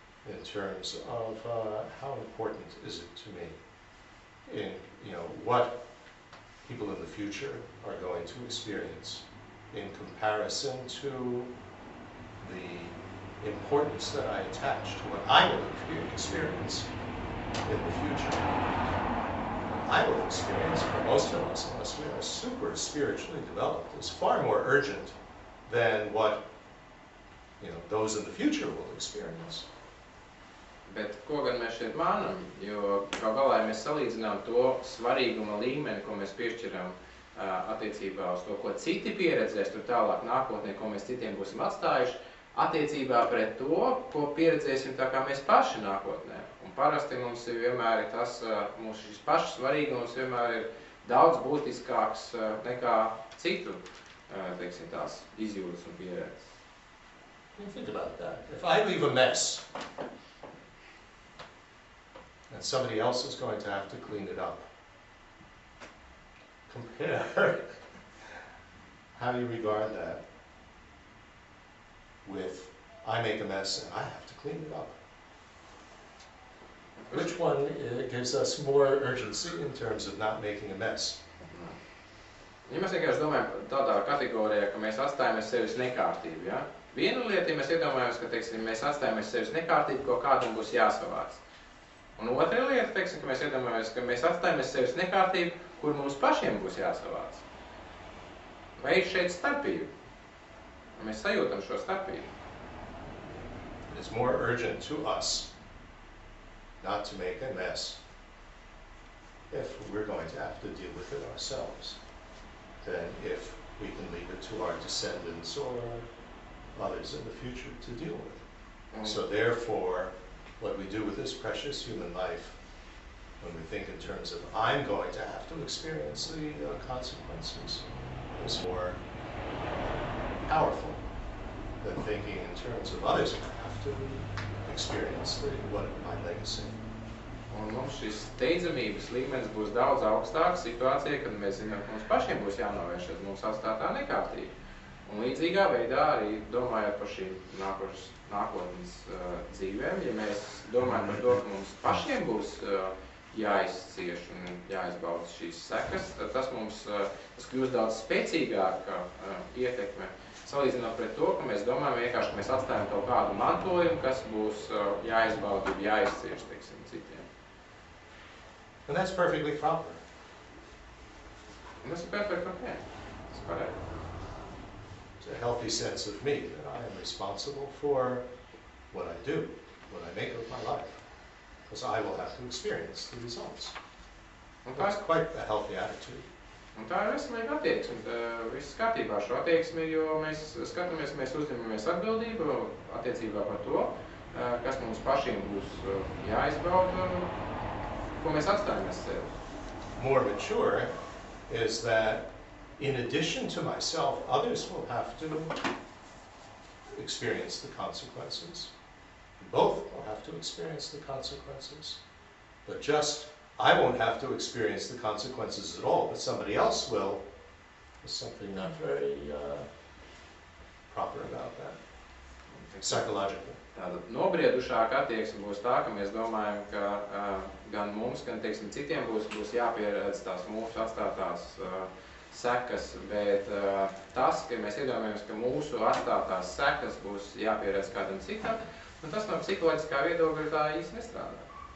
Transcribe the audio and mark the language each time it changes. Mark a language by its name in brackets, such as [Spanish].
[English] in terms of how important is it to me in, what people in the future are going to experience in comparison to the importance that I attach to what I will experience in the future. I will experience, for most of us, unless we are super spiritually developed, is far more urgent than what those in the future will experience. [Latvian] Bet ko gan mēs šeit mānam, jo kā galā mēs salīdzinām to svarīguma līmeni, ko mēs piešķiram attiecībā uz to, ko citi pieredzēs tur tālāk nākotnē, ko mēs citiem būsim atstājuši, attiecībā pret to, ko pieredzēsim tā kā mēs paši nākotnē. Un parasti mums ir vienmēr tas, mūsu šis pašs svarīgums vienmēr ir daudz būtiskāks nekā citu, teiksim, tās izjūtas un pieredzes. [English] Think about that. If I leave a mess, and somebody else is going to have to clean it up, compare how you regard that with I make a mess and I have to clean it up. Which one gives us more urgency in terms of not making a mess? [Latvian] Ja mēs vienkārši domājam tādā kategorijā, ka mēs atstājamies sevis nekārtību, ja? Viena lieta, ja mēs iedomājamies, ka, teiksim, mēs atstājamies sevis nekārtību, ko kādam būs jāsavāc. Un otra lieta, teiksim, ka mēs iedomājamies, ka mēs atstājamies sevis nekārtību, kur mums pašiem būs jāsavāc. Vai ir šeit starpība? Mēs sajūtam šo starpību. [English] It's more urgent to us not to make a mess if we're going to have to deal with it ourselves than if we can leave it to our descendants or others in the future to deal with. So therefore, what we do with this precious human life, when we think in terms of I'm going to have to experience the consequences, is more powerful than thinking in terms of others who have to experience my legacy. [Latvian] Un mums šis steidzamības līmenis būs daudz augstāks situācijā, kad mēs zinām, ka mums pašiem būs jānovērš mums atstātā nekārtība. Un līdzīgā veidā arī domājot par šīm nākotnes dzīvēm, ja mēs domājam par to, ka mums pašiem būs jāizcieš un jāizbauda šīs sekas, tad tas mums kļūst daudz spēcīgāka ietekme, salīdzinot pret to, ka mēs domājam vienkārši, ka mēs atstājam kaut kādu mantojumu, kas būs jāizbauda, jāizcieš, teiksim, citiem. [English] And that's perfectly proper. [Latvian] Un tas ir perfekti ok. Tas ir pareizi. [English] A healthy sense of me, that I am responsible for what I do, what I make of my life, because I will have to experience the results. That's quite a healthy attitude. [Latvian] Un tā ir veselīga attieksme. Viss kārtībā šo attieksmi, jo mēs skatāmies, mēs uzņemamies atbildību attiecībā par to, kas mums pašiem būs jāizbauda, ko mēs atstājamies sevi. [English] More mature is that in addition to myself, others will have to experience the consequences. Both will have to experience the consequences. But just, I won't have to experience the consequences at all, but somebody else will. There's something not very proper about that, psychologically. [Latvian] Tātad nobriedušāka attieksme būs tā, ka mēs domājam, ka gan mums, gan, teiksim, citiem būs jāpieredz tās mūsu atstātās sekas, bet tas, ka mēs iedomājamies, ka mūsu atstātās sekas būs jāpieredz kādam citam, un tas no psiholoģiskā viedokļa tā īsti nestrādā.